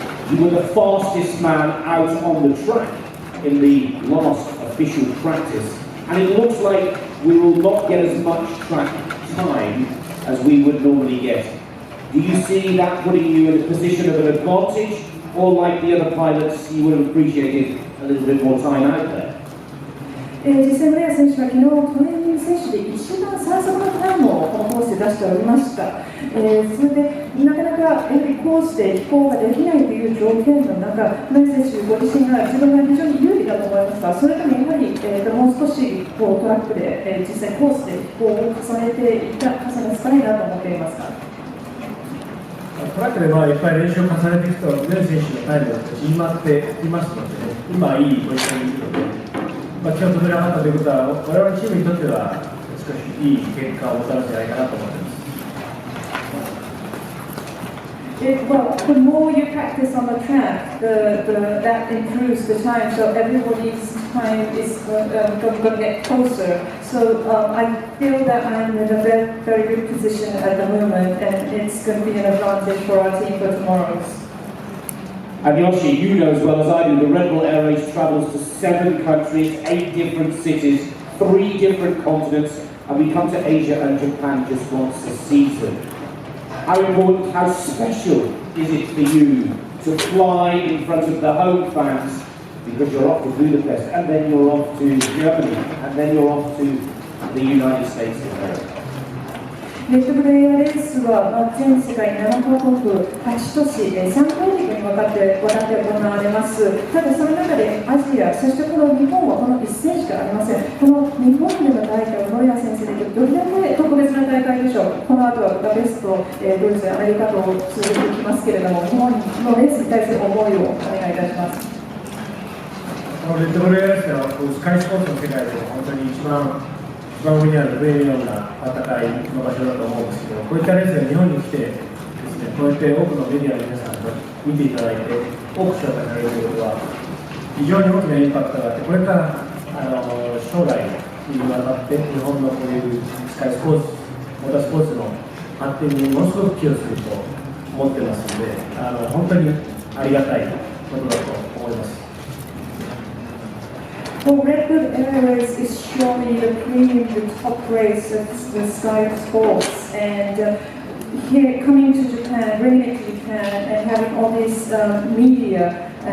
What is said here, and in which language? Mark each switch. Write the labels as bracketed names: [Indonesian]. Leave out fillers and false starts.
[English] You were the fastest man out on the track in the last official practice, and it looks like we will not get as much track time as we would normally get. Do you see that putting you in a position of an advantage, or like the other pilots, you would have appreciated a little bit more time out there? [Japanese] 実際、村谷選手は昨日トレーニング選手で一番最速のタイムをこのコースで出しておりました。それでなかなかやはりコースで飛行ができないという条件の中、村谷選手ご自身が自分が非常に有利だと思いますが、それともやはり、もう少しトラックで、実際コースで飛行を重ねていったかいなと思っていますか。トラックでいっぱい練習を重ねていくと、村谷選手のタイムが縮まっていますので、今いいポジションにいるので。今日飛べなかったということは、我々チームにとっては少しいい結果をもたらすんじゃないかなと思っています。 [English] Well, the more you practice on the track, that improves the time. So everybody's time is going to get closer. So I feel that I'm in a very, very good position at the moment, and it's going to be an advantage for our team for tomorrow's. And Yoshi, you know as well as I do, the Red Bull Air Race travels to 7 countries, 8 different cities, 3 different continents, and we come to Asia and Japan just once a season. How important, how special is it for you to fly in front of the home fans, because you're off to Budapest, and then you're off to Germany, and then you're off to the United States of America? [Japanese] レッドブルエアレースは全世界7カ国8都市3大陸にわたって行われます。ただその中でアジア、そしてこの日本はこの一戦しかありません。この日本での大会、森谷先生にとってどれだけ特別な大会でしょう。この後はブダペスト、ドイツ、アメリカと続いていきますけれども、日本のレースに対する思いをお願いいたします。このレッドブルエアレースはスカイスポーツの世界で本当に一番上にあるプレミアムな戦いの場所だと思うんですけど、こういったレースが日本に来てですね、こうやって多くのメディアの皆さんと見ていただいて、多く紹介されるということは非常に大きなインパクトがあって、これから将来にわたって日本のこういうスカイスポーツ、モータースポーツの発展にものすごく寄与すると思ってますので、本当にありがたいことだと思います。 [English] Well, Red Bull Air Race is surely the premium, the top race of the Sky Sports, and here coming to Japan, bringing it to Japan, and having all this media